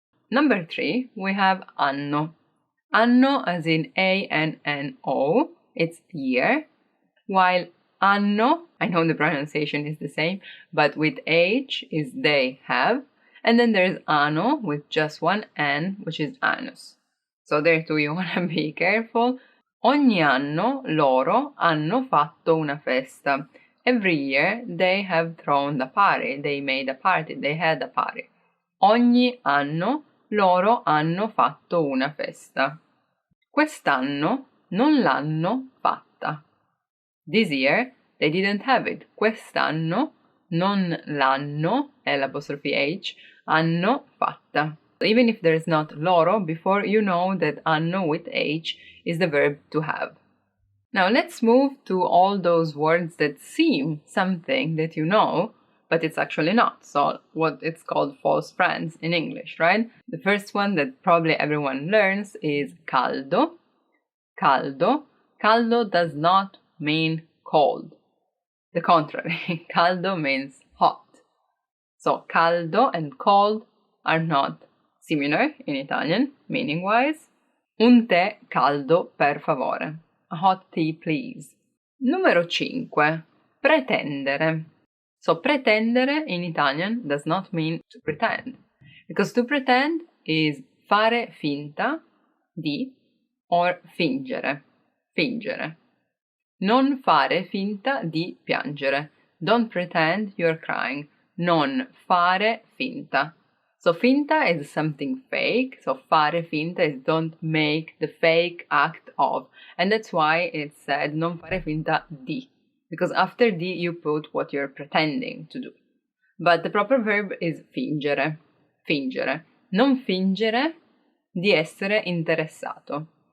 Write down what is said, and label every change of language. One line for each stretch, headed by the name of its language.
English: Number 3, we have anno. Anno as in A-N-N-O, it's year, while anno, I know the pronunciation is the same, but with H is they have, and then there's anno with just one N, which is annus. So there too you want to be careful.
Italian: Ogni anno loro hanno fatto una festa.
English: Every year they have thrown a party, they made a party, they had a party.
Italian: Ogni anno loro hanno fatto una festa. Quest'anno non l'hanno fatta.
English: This year they didn't have it.
Italian: Quest'anno non l'hanno, L''H, hanno fatta.
English: Even if there's not loro before, you know that anno with H is the verb to have. Now let's move to all those words that seem something that you know, but it's actually not. So what it's called false friends in English, right? The first one that probably everyone learns is caldo. Caldo. Caldo does not mean cold. The contrary, caldo means hot. So caldo and cold are not similar in Italian, meaning-wise.
Italian: Un tè caldo, per favore.
English: A hot tea, please.
Italian: Numero 5. Pretendere.
English: So pretendere in Italian does not mean to pretend. Because to pretend is
Italian: fare finta di
English: or fingere. Fingere.
Italian: Non fare finta di piangere.
English: Don't pretend you're crying.
Italian: Non fare finta.
English: So finta is something fake. So fare finta is don't make the fake act of. And that's why it's said
Italian: non fare finta di.
English: Because after di you put what you're pretending to do. But the proper verb is fingere.
Italian: Fingere. Non fingere di essere interessato.